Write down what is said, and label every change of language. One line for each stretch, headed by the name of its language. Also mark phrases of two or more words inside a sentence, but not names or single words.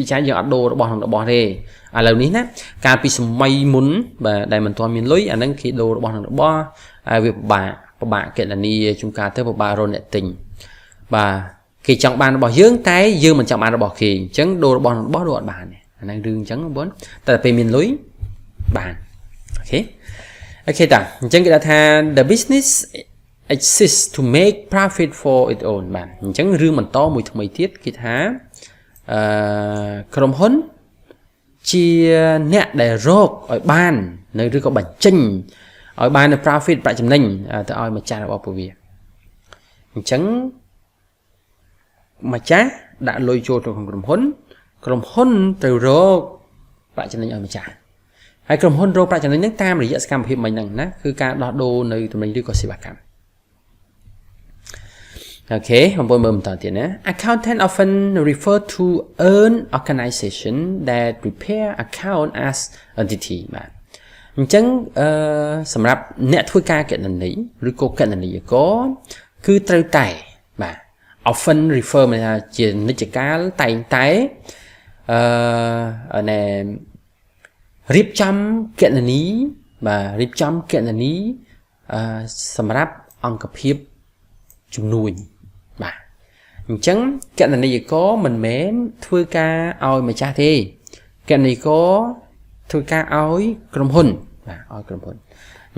Khmer: ច្រើនយើងអត់ដូររបស់នឹងរបស់ទេឥឡូវនេះណាកាលពីសម័យមុនបាទដែលមិនទាន់មានលុយអាហ្នឹងគេដូររបស់នឹងរបស់ហើយវាពិបាកគណនាជួនកាលទៅពិបាករកអ្នកទិញបាទគេចង់បានរបស់យើងតែយើងមិនចង់បានរបស់គេអញ្ចឹងដូររបស់នឹងរបស់ដូរអត់បានទេអាហ្នឹងរឿងអញ្ចឹងបងប្អូនតែពេលមានលុយបានអូខេតាអញ្ចឹងគេថា
English: the business exists to make profit for its own
Khmer: បាទអញ្ចឹងរឿងបន្តមួយថ្មីទៀតគេថា ក្រុមហ៊ុនជាអ្នកដែលរកឲ្យបាននៅឬក៏បញ្ចេញឲ្យបាននៅ profit ប្រាក់ចំណេញទៅឲ្យម្ចាស់របស់ពួកវាអញ្ចឹងម្ចាស់ដាក់លុយចូលទៅក្នុងក្រុមហ៊ុនត្រូវរកប្រាក់ចំណេញឲ្យម្ចាស់ហើយក្រុមហ៊ុនរកប្រាក់ចំណេញហ្នឹងតាមរយៈសកម្មភាពមិញហ្នឹងណាគឺការដោះដូរនៅទំនិញឬក៏សេវាកម្ម អូខេបងប្អូនមើលបន្តទៀតណា
English: Accountant often refer to an organization that prepare account as entity
Khmer: បាទអញ្ចឹងសម្រាប់អ្នកធ្វើការគណនេយ្យឬក៏គណនេយ្យករគឺត្រូវតែបាទ
English: often refer
Khmer: មានថាជានិច្ចកាលតែងតែរៀបចំគណនីបាទរៀ បចំគណនីសម្រាប់អង្គភាពជំនួញបាទអញ្ចឹងគណនេយ្យករមិនមែនធ្វើការឲ្យម្ចាស់ទេគណនេយ្យករធ្វើការឲ្យក្រុមហ៊ុនបាទឲ្យក្រុមហ៊ុនអ